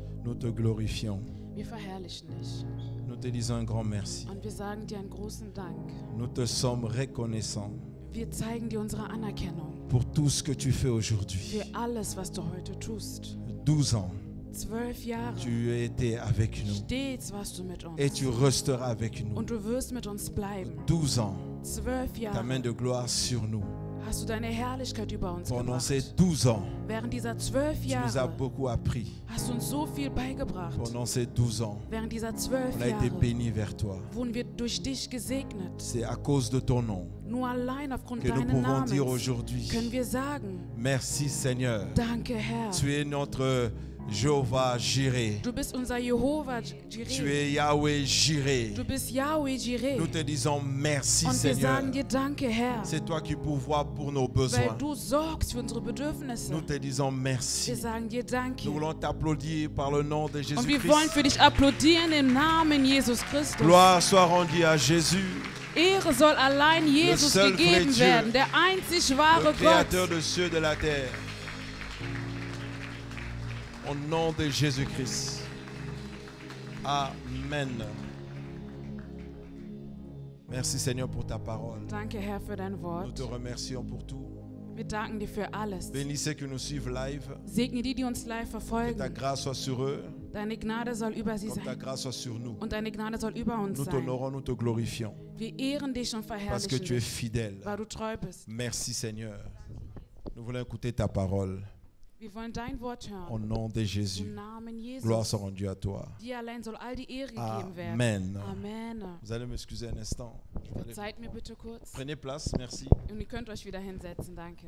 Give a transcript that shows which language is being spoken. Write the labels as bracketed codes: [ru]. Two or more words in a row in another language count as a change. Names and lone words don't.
[fr] Nous te glorifions. [de] Wir verherrlichen dich. [fr] Nous te disons un grand merci. [de] Und wir sagen dir einen großen Dank. [fr] Nous te sommes reconnaissants [de] Wir zeigen dir unsere Anerkennung [fr] pour tout ce que tu fais aujourd'hui. [de] für alles, was du heute tust. [fr] 12 ans, [de] 12 Jahre. [fr] tu as été avec nous [de] Stets warst du mit uns. [fr] et tu resteras avec nous. [de] Und du wirst mit uns bleiben. [fr] 12 ans, [de] 12 [fr] ta main [de] Jahre [fr] de gloire sur nous. [de] hast du deine Herrlichkeit über uns [fr] Pendant [de] gemacht. [fr] ces 12 ans, [de] Während dieser 12 [fr] tu nous as [de] Jahre [fr] beaucoup appris. [de] hast du uns so viel beigebracht. [fr] Pendant ces 12 ans, [de] Während dieser 12 [fr] on a été [de] Jahre [fr] bénis vers toi. [de] wurden wir durch dich gesegnet. [fr] C'est à cause de ton nom [de] Nur allein aufgrund [fr] que nous [de] deines [fr] pouvons dire [de] Namens [fr] aujourd'hui, [de] können wir sagen, [fr] merci Seigneur. [de] danke Herr. [fr] Tu es notre Jéhovah Jireh. [de] Du bist unser Jehova [fr] Tu [de] Jireh. [fr] es Yahweh Jireh. [de] Du bist Yahweh Jireh. [fr] Nous te disons merci [de] Und wir [fr] Seigneur. [de] sagen dir danke Herr, [fr] C'est toi qui pourvois pour nos [de] weil [fr] besoins. [de] du sorgst für unsere Bedürfnisse. [fr] Nous te disons [de] Wir [fr] merci. [de] sagen dir danke. [fr] Nous voulons t'applaudir par le nom de [de] Und wir wollen [fr] Jésus-Christ. [de] für dich applaudieren im Namen Jesus Christus. [fr] Gloire soit rendue à Jésus, [de] Ehre soll allein Jesus [fr] seul vrai [de] gegeben [fr] Dieu, [de] werden, der einzig wahre [fr] le Créateur [de] Gott. [fr] des cieux et de la terre. Au nom de Jésus-Christ. Amen. Merci Seigneur pour ta parole. [de] Danke Herr für dein [fr] Nous [de] Wort. [fr] te remercions pour tout. [de] Wir danken dir für alles. [fr] Bénis ceux qui nous suivent live. [de] Segne die, die uns live [fr] Que ta [de] verfolgen. [fr] grâce soit sur eux, [de] Deine Gnade soll über sie [fr] comme ta [de] sein. [fr] grâce soit sur nous. [de] Und deine Gnade soll über uns [fr] Nous [de] sein. [fr] t'honorons, nous te glorifions. [de] Wir ehren dich und [fr] Parce que [de] verherrlichen [fr] tu es [de] dich, [fr] fidèle. [de] weil du treu bist. [fr] Merci Seigneur. Nous voulons écouter ta parole. [de] Wir wollen dein Wort [fr] Au [de] hören. [fr] nom de Jésus. [de] Im Namen [fr] Gloire [de] Jesus. [fr] soit rendue à toi. [de] Dir allein soll all die Ehre gegeben werden. Amen. [fr] Amen. Vous allez m'excuser un instant. Allez, [de] Verzeiht mir bitte kurz. [fr] prenez place, merci. [de] Und ihr könnt euch wieder hinsetzen. Danke.